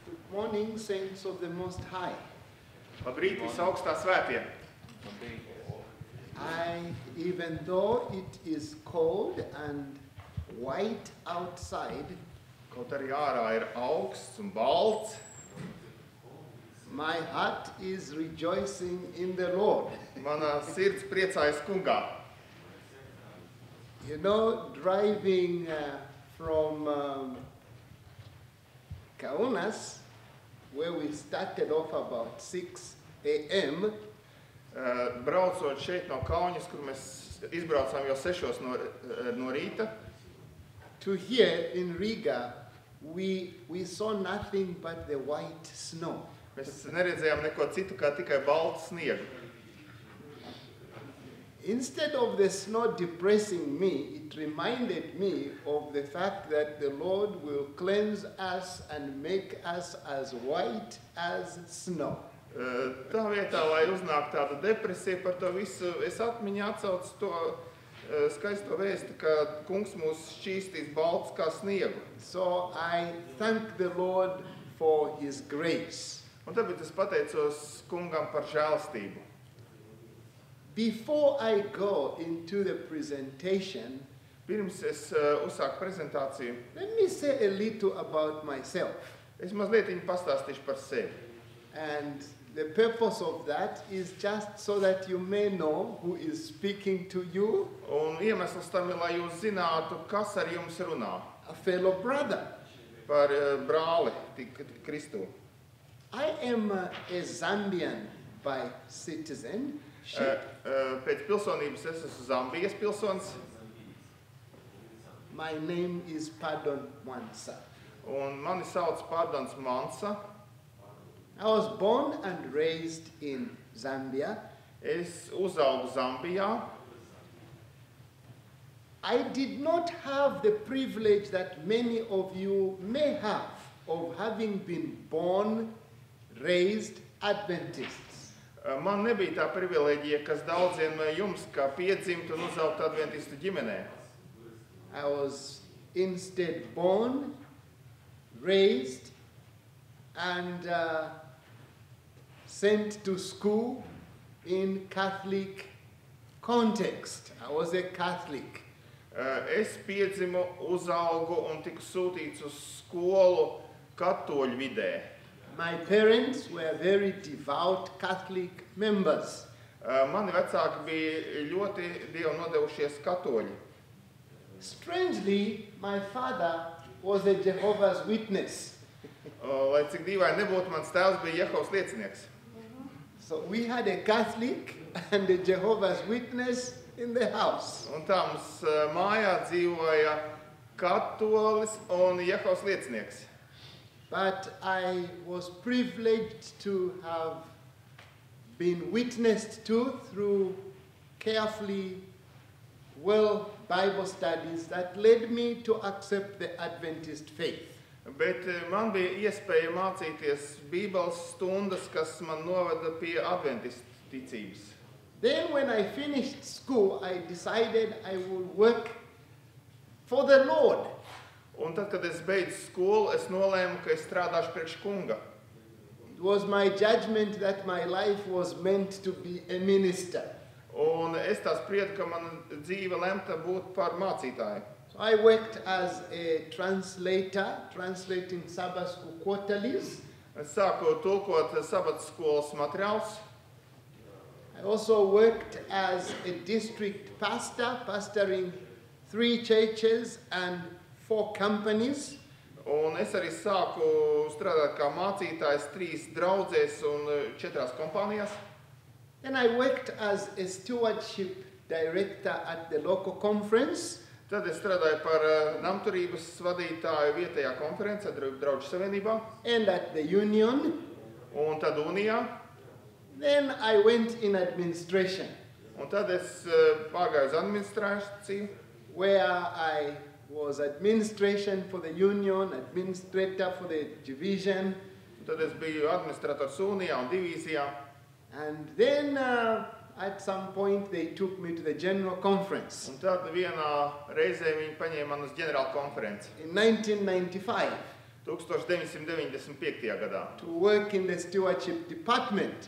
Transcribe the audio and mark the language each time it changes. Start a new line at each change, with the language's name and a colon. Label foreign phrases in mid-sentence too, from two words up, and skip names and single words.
English: morning, saints of the Most High.
Latvian: Labrīt, visaugstā svētie.
English: Even though it is cold and white outside,
Latvian: Kaut arī ārā ir augsts un balts,
English: my heart is rejoicing in the Lord.
Latvian: mana sirds priecājas kungā.
English: You know, driving from Kaunas, where we started off about 6 a.m.,
Latvian: Braucot šeit no Kaunas, kur mēs izbraucām jau 6 no rīta,
English: to here in Rīgā, we saw nothing but the white snow.
Latvian: mēs neredzējām neko citu kā tikai baltu sniegu.
English: Instead of the snow depressing me, it reminded me of the fact that the Lord will cleanse us and make us as white as snow.
Latvian: Tā vietā, lai uznāk tāda depresija par to visu, es atmiņā atsaucu to skaisto vēsti, ka kungs mūs šķīstīs balts kā sniegu.
English: So I thank the Lord for His grace.
Latvian: Un tāpēc es pateicos kungam par žēlastību.
English: Before I go into the presentation,
Latvian: Pirms es uzsāku prezentāciju,
English: let me say a little about myself.
Latvian: es mazliet pastāstīšu par sevi.
English: And the purpose of that is just so that you may know who is speaking to you,
Latvian: Un iemesls tam ir, lai jūs zinātu, kas ar jums runā.
English: a fellow brother.
Latvian: Par brāli Kristu.
English: I am a Zambian by citizenship.
Latvian: Pēc pilsonības es esmu Zambijas pilsonis,
English: My name is K Mwansa.
Latvian: un mani sauc K Mwansa.
English: I was born and raised in Zambia.
Latvian: Es uzaugu Zambijā.
English: I did not have the privilege that many of you may have of having been born, raised Adventists.
Latvian: Man nebija tā privileģija, kas daudziem no jums, kā piedzimt un uzaugt Adventistu ģimenē.
English: I was instead born, raised, and sent to school in Catholic context. I was a Catholic.
Latvian: Es piedzimu, uzaugu un tiku sūtīts uz skolu katoļu vidē.
English: My parents were very devout Catholic members.
Latvian: Mani vecāki bija ļoti dievu nodevušies katoļi.
English: Strangely, my father was a Jehovah's Witness.
Latvian: Lai cik dīvaini nebūtu, mans tēvs bija Jehovas liecinieks.
English: So we had a Catholic and a Jehovah's Witness in the house.
Latvian: Un tā mums mājā dzīvoja katolis un Jehovas liecinieks.
English: But I was privileged to have been witnessed to through carefully well Bible studies that led me to accept the Adventist faith.
Latvian: Bet man bija iespēja mācīties Bībeles stundas, kas man noveda pie Adventistu ticības.
English: Then when I finished school, I decided I would work for the Lord.
Latvian: Un tad, kad es beidzu skolu, es nolēmu, ka es strādāšu priekš kunga.
English: It was my judgment that my life was meant to be a minister.
Latvian: Un es tā spriedu, ka mana dzīve lemta būt par mācītāju.
English: So I worked as a translator, translating Sabbath school quarterlies.
Latvian: Es sāku tulkot sabatas skolas materiālus.
English: I also worked as a district pastor, pastoring 3 churches and 4 companies.
Latvian: Un es arī sāku strādāt kā mācītājs 3 draudzēs un 4 kompānijās.
English: Then I worked as a stewardship director at the local conference.
Latvian: Tad es strādāju par namturības vadītāju vietējā konferencē, Draugu savienībā.
English: And at the union.
Latvian: Un tad unijā.
English: Then I went in administration.
Latvian: Un tad es pārgāju uz administrāciju.
English: Where I was administration for the union, administrator for the division.
Latvian: Tad es biju administrators unijā un divīzijā.
English: And then at some point they took me to the general conference.
Latvian: Un tad vienā reizē viņi paņēma man uz ģenerālkonferenci.
English: In 1995.
Latvian: 1995. gadā,
English: to work in the stewardship department.